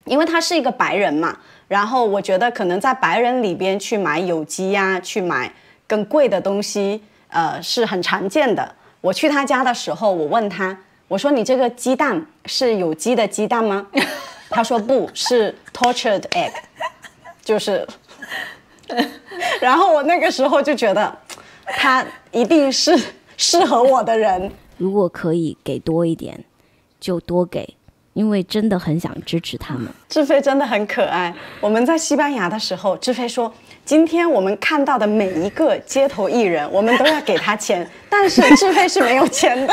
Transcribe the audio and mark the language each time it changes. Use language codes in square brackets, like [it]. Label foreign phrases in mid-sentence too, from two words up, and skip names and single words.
[zh] 因為他是一個白人嘛，然後我覺得可能在白人裡邊去買有機呀，去買更貴的東西，是很常見的。我去他家的時候，我問他，我說你這個雞蛋是有機的雞蛋嗎？他說不是 [en] tortured egg， [zh] 就是，然後我那個時候就覺得他一定是適合我的人。如果可以給多一點，就多給。因為真的很想支持他們。志飛真的很可愛。我們在西班牙的時候，志飛說，今天我們看到的每一個街頭藝人，我們都要給他錢，但是志飛是沒有錢的。